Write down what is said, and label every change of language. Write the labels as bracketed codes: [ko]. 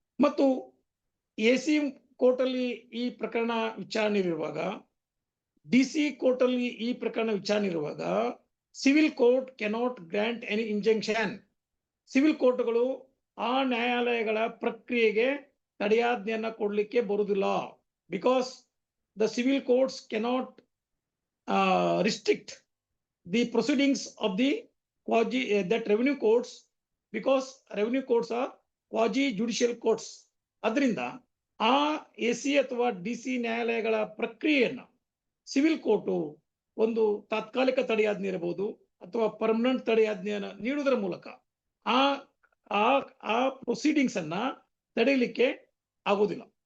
[kn] ಮತ್ತು AC court ಅಲ್ಲಿ ಈ ಪ್ರಕರಣ ವಿಚಾರಣೆ ಇರುವಾಗ, DC ಕೋರ್ಟ್ ಅಲ್ಲಿ ಈ ಪ್ರಕರಣ ವಿಚಾರಣೆ ಇರುವಾಗ civil court [en] Cannot grant any injunction. [kn] Civil ಕೋರ್ಟ್ಗಳು ಆ ನ್ಯಾಯಾಲಯಗಳ ಪ್ರಕ್ರಿಯೆಗೆ ತಡೆಯಾಜ್ಞೆಯನ್ನ ಕೊಡಲಿಕ್ಕೆ ಬರುವುದಿಲ್ಲ. [en] Because the civil courts cannot restrict the proceedings of the that revenue courts, because revenue courts are quasi judicial courts. [kn] ಅದರಿಂದ ಆ AC ಅಥವಾ DC ನ್ಯಾಯಾಲಯಗಳ ಪ್ರಕ್ರಿಯೆಯನ್ನ ಸಿವಿಲ್ ಕೋರ್ಟು ಒಂದು ತಾತ್ಕಾಲಿಕ ತಡೆಯಾಜ್ಞೆ ಇರಬಹುದು ಅಥವಾ ಪರ್ಮನೆಂಟ್ ತಡೆಯಾಜ್ಞೆಯನ್ನು ನೀಡುವುದರ ಮೂಲಕ ಆ ಪ್ರೊಸೀಡಿಂಗ್ಸ್ ಅನ್ನ ತಡೆಯಲಿಕ್ಕೆ ಆಗೋದಿಲ್ಲ.